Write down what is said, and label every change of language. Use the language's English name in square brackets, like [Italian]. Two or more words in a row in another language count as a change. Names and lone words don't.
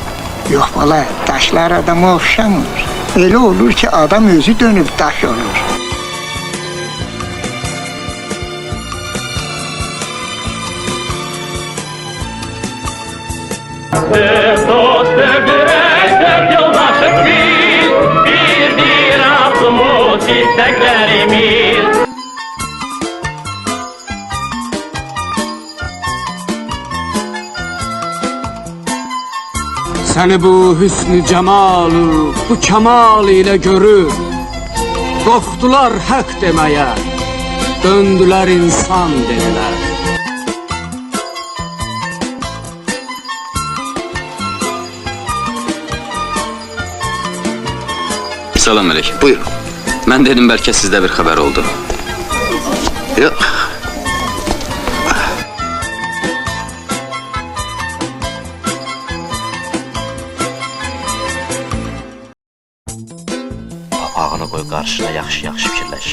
[Azerbaijani] Yox bala, daşlar adama oxşamır. Elə olur ki, adam özü dönüb daş olur. [Turkish] Dost dört yoldaşız biz, bir aklımız, isteklerimiz. [Azerbaijani] Səni bu hüsnü cemalı, bu kemal ile görüp qorxdular hak demeye, döndüler insan dediler. Salam əleykum. Buyurun. Mən dedim bəlkə sizdə bir xəbər oldu. Yox. Papağını qoy qarşına, yaxşı-yaxşı fikirləş.